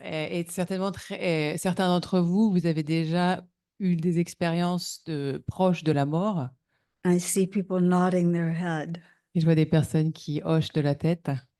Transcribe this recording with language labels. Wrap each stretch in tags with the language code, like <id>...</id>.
<fr>Et certainement, certains d'entre vous, vous avez déjà eu des expériences proches de la mort.</fr> <en>I see people nodding their head.</en> <fr>Et je vois des personnes qui hochent de la tête.</fr>